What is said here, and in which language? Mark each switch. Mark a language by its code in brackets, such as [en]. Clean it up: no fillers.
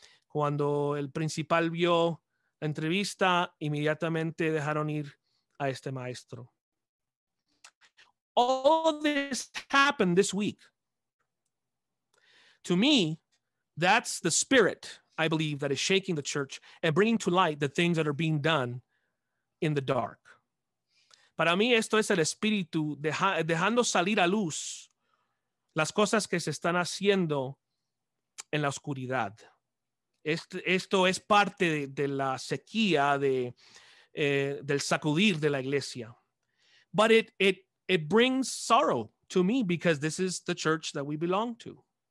[es] Cuando el principal vio la entrevista, inmediatamente dejaron ir a este maestro. [en] All this happened this week. To me, that's the spirit, I believe, that is shaking the church and bringing to light the things that are being done in the dark. [es] Para mí, esto es el espíritu dejando salir a luz las cosas que se están haciendo en la oscuridad. Esto es parte de la sequía, del sacudir de la iglesia. [en] But it brings sorrow to me because this is the church that we belong to.